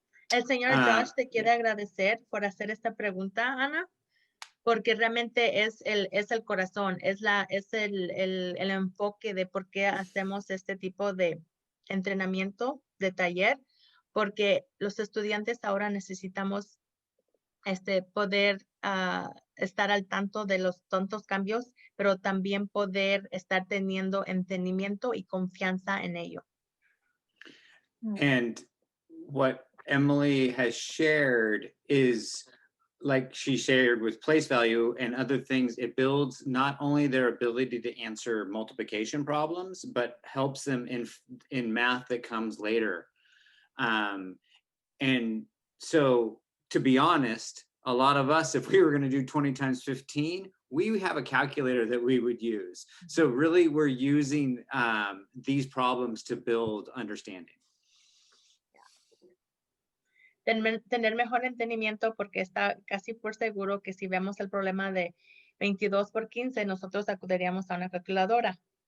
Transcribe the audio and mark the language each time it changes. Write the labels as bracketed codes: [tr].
[es] El señor Josh te quiere agradecer por hacer esta pregunta, Ana, porque realmente es el corazón, es el enfoque de por qué hacemos este tipo de entrenamiento, de taller, porque los estudiantes ahora necesitamos poder estar al tanto de los tontos cambios, pero también poder estar teniendo entendimiento y confianza en ello. [en] And what Emily has shared is, like she shared with place value and other things, it builds not only their ability to answer multiplication problems, but helps them in math that comes later. And so, to be honest, a lot of us, if we were going to do 20 times 15, we have a calculator that we would use. So really, we're using these problems to build understanding. [es] Tener mejor entendimiento, porque está casi por seguro que si vemos el problema de 22 por 15, nosotros acudiríamos a una calculadora.